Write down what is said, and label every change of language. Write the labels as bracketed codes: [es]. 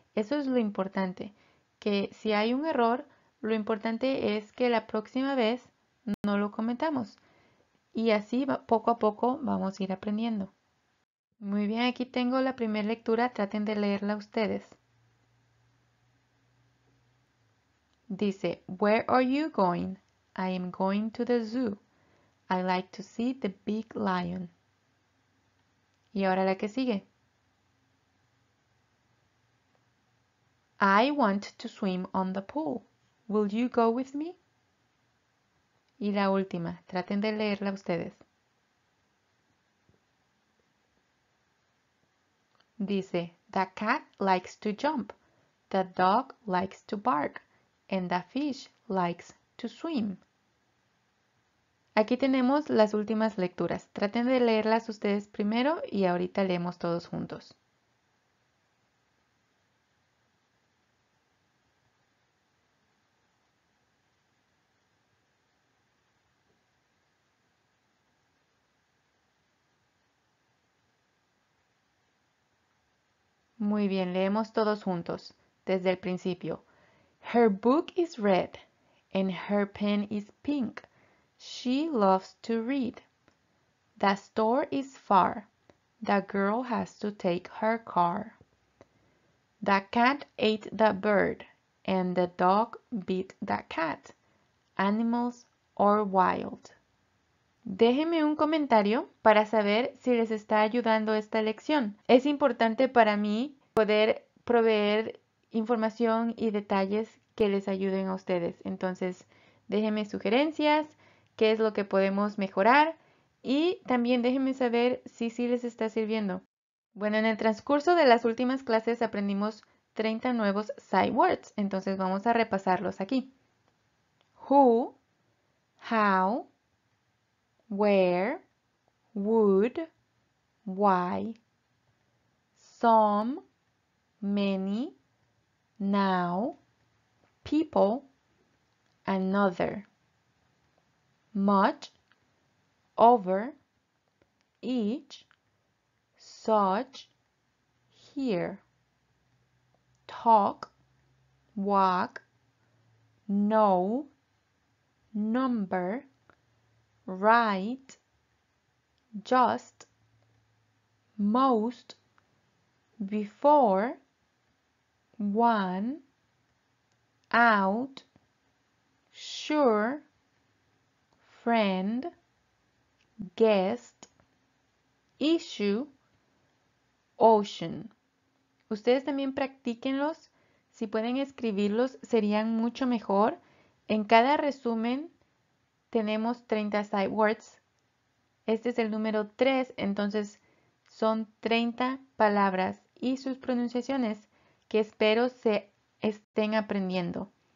[es] Eso es lo importante, que si hay un error, lo importante es que la próxima vez no lo cometamos. Y así poco a poco vamos a ir aprendiendo. Muy bien, aquí tengo la primera lectura, traten de leerla ustedes. [en] Dice, where are you going? I am going to the zoo. I like to see the big lion. [es] Y ahora la que sigue. [en] I want to swim on the pool. Will you go with me? [es] Y la última, traten de leerla ustedes. [en] Dice, the cat likes to jump, the dog likes to bark, and the fish likes to swim. [es] Aquí tenemos las últimas lecturas. Traten de leerlas ustedes primero y ahorita leemos todos juntos. Muy bien, leemos todos juntos, desde el principio. [en] Her book is red, and her pen is pink. She loves to read. The store is far. The girl has to take her car. The cat ate the bird, and the dog bit the cat. Animals are wild. [es] Déjenme un comentario para saber si les está ayudando esta lección. Es importante para mí poder proveer información y detalles que les ayuden a ustedes. Entonces, déjenme sugerencias, qué es lo que podemos mejorar y también déjenme saber si sí les está sirviendo. Bueno, en el transcurso de las últimas clases aprendimos 30 nuevos sight words, entonces vamos a repasarlos aquí. [en] Who, how, where, would, why, some, many, now, people, another, much, over, each, such, here, talk, walk, know, number, right, just, most, before, one, out, sure, friend, guest, issue, ocean. [es] Ustedes también practíquenlos. Si pueden escribirlos, serían mucho mejor. En cada resumen tenemos 30 sight words. Este es el número 3, entonces son 30 palabras y sus pronunciaciones que espero se estén aprendiendo.